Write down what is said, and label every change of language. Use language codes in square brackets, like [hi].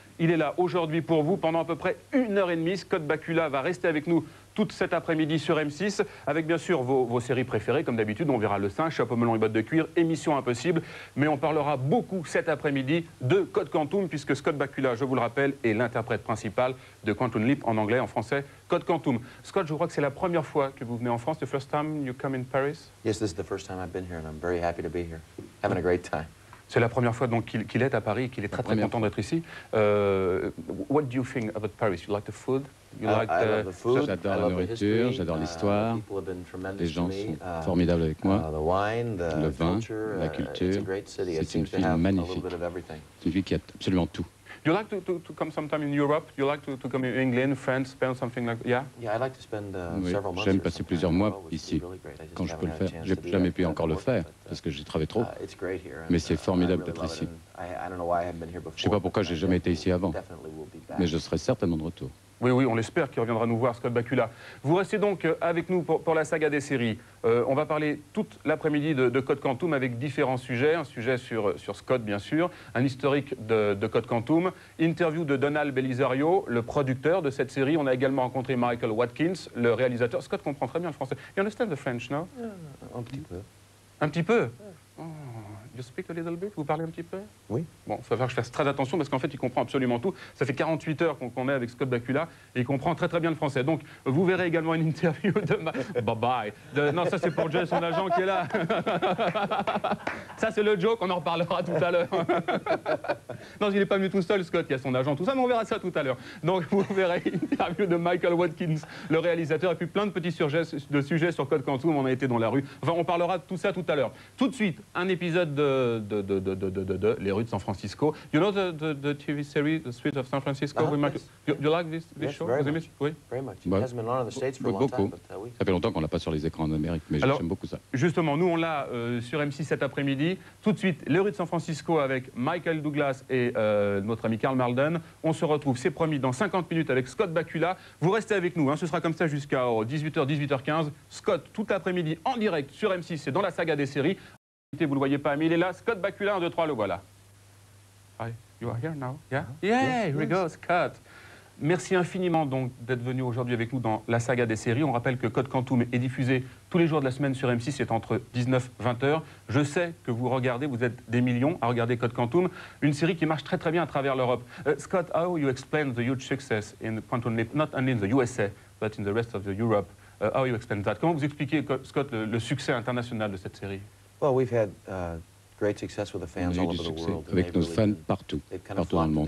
[fr] Il est là aujourd'hui pour vous pendant à peu près 1h30. Scott Bakula va rester avec nous toute cet après-midi sur M6, avec bien sûr vos séries préférées, comme d'habitude. On verra Le Singe, Chapeau melon et bottes de cuir, Émission Impossible. Mais on parlera beaucoup cet après-midi de Code Quantum, puisque Scott Bakula, je vous le rappelle, est l'interprète principal de Quantum Leap en anglais, en français, Code Quantum. Scott, je crois que c'est la première fois que vous venez en France. [en] The first time you come in Paris? Yes, this is the first time I've been here, and I'm very happy to be here. Having a great time. [fr] C'est la première fois donc qu'il est à Paris et qu'il est très content d'être ici. [en] What do you think about Paris? You like the food? You like the food. [fr] J'adore la nourriture, j'adore l'histoire. Les gens sont formidables avec moi. Le vin, la culture. C'est une ville magnifique. C'est une ville qui a absolument tout. [en] Do you like to come sometime in Europe? Do you like to come in England, France, Spain, something like that? Yeah? Yeah, I like to spend [fr] Oui, [en] several months. [fr] j'aime passer plusieurs mois ici, quand je peux le faire. J'ai jamais pu encore le faire, parce que j'y travaille trop. Mais c'est formidable d'être ici. Je ne sais pas pourquoi j'ai jamais été ici avant, mais je serai certainement de retour. Oui, oui, on l'espère qu'il reviendra nous voir, Scott Bakula. Vous restez donc avec nous pour la saga des séries. On va parler toute l'après-midi de Code Quantum avec différents sujets. Un sujet sur Scott, bien sûr, un historique de Code Quantum, interview de Donald Belisario, le producteur de cette série. On a également rencontré Michael Watkins, le réalisateur. Scott comprend très bien le français. [en] You understand the French, no? [fr] Un petit peu. Un petit peu? [en] Oh, you speak a little bit? [fr] Vous parlez un petit peu? Oui. Bon, il va falloir que je fasse très attention parce qu'en fait, il comprend absolument tout. Ça fait 48 heures qu'on est avec Scott Bakula et il comprend très bien le français. Donc, vous verrez également une interview de... Bye-bye. Non, ça c'est pour Jay, son agent qui est là. Ça c'est le joke, on en reparlera tout à l'heure. Non, il n'est pas venu tout seul, Scott, il y a son agent, tout ça, mais on verra ça tout à l'heure. Donc, vous verrez une interview de Michael Watkins, le réalisateur, et puis plein de petits sujets sur Code Quantum. On a été dans la rue. Enfin, on parlera de tout ça tout à l'heure. Tout de suite, un épisode de Les rues de San Francisco. [en] You know the TV series, The Streets of San Francisco? You like this show? [fr] Oui. [en] Very much. It [fr] Ouais. [en] hasn't been on in the States for a long time, [fr] Beaucoup. [en] but we... [fr] Ça fait longtemps qu'on l'a pas sur les écrans en Amérique, mais j'aime beaucoup ça. Justement, nous on l'a sur M6 cet après-midi. Tout de suite, Les rues de San Francisco avec Michael Douglas et notre ami Karl Malden. On se retrouve, c'est promis, dans 50 minutes avec Scott Bakula. Vous restez avec nous, hein, ce sera comme ça jusqu'à 18h, 18h15. Scott, tout l'après-midi, en direct sur M6, c'est dans la saga des séries. Vous ne le voyez pas, mais il est là. [en] Scott Bakula, [fr] 1, 2, 3, le voilà. [en] Hi, you are here now? Yeah? Yeah, here we go, Scott. [fr] Merci infiniment donc d'être venu aujourd'hui avec nous dans la saga des séries. On rappelle que Code Quantum est diffusé tous les jours de la semaine sur M6, c'est entre 19 et 20 heures. Je sais que vous regardez, vous êtes des millions à regarder Code Quantum, une série qui marche très bien à travers l'Europe. [en] Scott, how you explain the huge success in Quantum Leap, not only in the USA, but in the rest of the Europe? How you explain that? [fr] Comment vous expliquez, Scott, le succès international de cette série? [en] Well, we've had great success with the fans [fr] On a eu [en] all [fr] du [en] over the [fr] succès [en] world. [fr] avec nos fans partout, partout dans le monde.